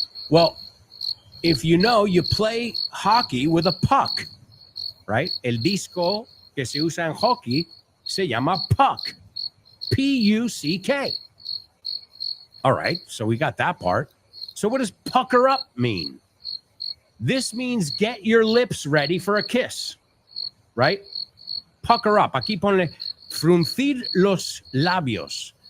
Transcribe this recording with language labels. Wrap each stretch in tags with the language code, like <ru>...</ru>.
<en>Well, if you know, you play hockey with a puck, right?</en> <es>El disco que se usa en hockey se llama puck.</es> <en>P-U-C-K. All right, so we got that part. So what does pucker up mean? This means get your lips ready for a kiss, right? Pucker up.</en> <es>Aquí ponle fruncir los labios.</es>